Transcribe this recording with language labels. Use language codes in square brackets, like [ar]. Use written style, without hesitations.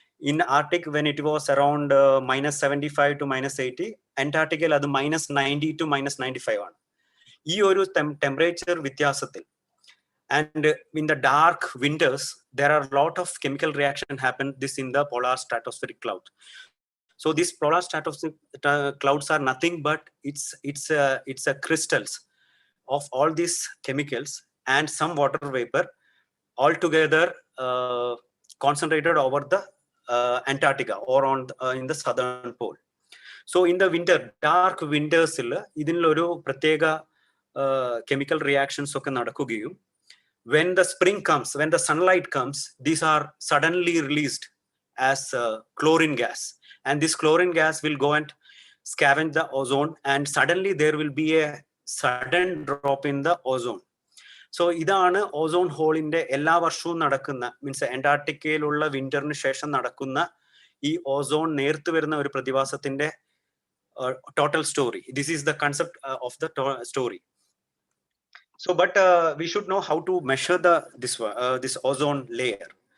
[en] in Arctic when it was around -75 to -80, [ml] അന്റാർട്ടിക്കയിൽ അത് -90 to -95 ആണ്. ഈ ഒരു ടെമ്പറേച്ചർ വ്യത്യാസത്തിൽ [en] and in the dark winters there are a lot of chemical reaction happen this in the polar stratospheric cloud. So these polar stratospheric clouds are nothing but it's a crystals of all these chemicals and some water vapor all together concentrated over the Antarctica or on in the southern pole. So in the winter, dark winters [ml] idinil oru pratyega chemical reactions okke nadakugiyum [en] when the spring comes, when the sunlight comes, these are suddenly released as chlorine gas, and this chlorine gas will go and scavenge the ozone and suddenly there will be a sudden drop in the ozone. [ml] So ഇതാണ് ozone ഹോളിന്റെ എല്ലാ വർഷവും നടക്കുന്ന, means അന്റാർട്ടിക്കയിലുള്ള വിന്ററിന് ശേഷം നടക്കുന്ന ഈ ozone നേർത്തു വരുന്ന ഒരു പ്രതിഭാസത്തിന്റെ [en] total story. This is the concept of the story. So, but we should know how to measure this ozone layer.